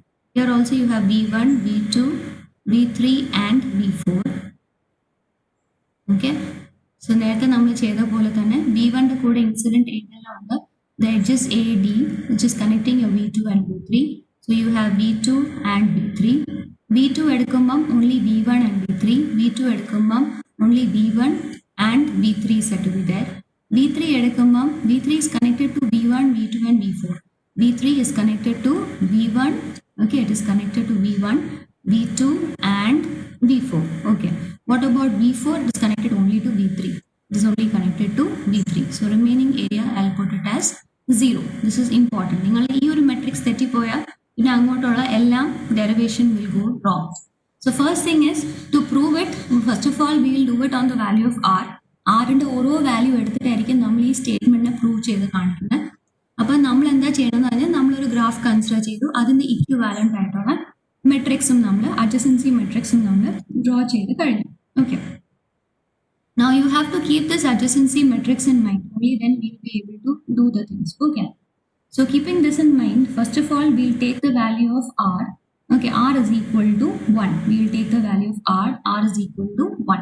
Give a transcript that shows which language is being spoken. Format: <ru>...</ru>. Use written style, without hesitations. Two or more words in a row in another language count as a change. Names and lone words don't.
<en>Here also you have V1, V2, V3 and V4. Okay. So, V1 the code incident the edges AD, which is connecting your V2 and V3. So you have V2 and V3. V2 edukumbam only V1 and V3. V2 edukumbam only V1 and V3 is said to be there. V3 edukumbam V3 is connected to V1, V2 and V4. V3 is connected to V1. Okay, it is connected to V1, V2 and V4. Okay. What about V4? It is connected only to V3. It is only connected to V3. So remaining area I'll put it as 0. This is important.</en> <ml>നിങ്ങൾ ഈ ഒരു മെട്രിക്സ് തെറ്റിപ്പോയാൽ പിന്നെ അങ്ങോട്ടുള്ള എല്ലാം</ml> <en>derivation will go wrong. So first thing is to prove it. First of all, we will do it on the value of R.</en> <ml>Rന്റെ ഓരോ വാല്യൂ എടുത്തിട്ടായിരിക്കും നമ്മൾ ഈ</ml> <en>statement prove</en> <ml>ചെയ്ത് കാണിക്കുന്നത്. അപ്പോൾ നമ്മൾ എന്താ ചെയ്യണമെന്ന് പറഞ്ഞാൽ നമ്മളൊരു</ml> <en>graph consider</en> <ml>ചെയ്തു, അതിന്റെ ഇക്വിവാലന്റ് ആയിട്ടുള്ള മെട്രിക്സും നമ്മൾ</ml> <en>adjacency matrix</en> <ml>നമ്മൾ ഡ്രോ ചെയ്ത് കഴിഞ്ഞു.</ml> <en>Okay. Now you have to keep this adjacency matrix in mind. Only then we will be able to do the things. Okay. So keeping this in mind, first of all, we'll take the value of R. Okay, R is equal to 1. We will take the value of R. R is equal to 1.</en>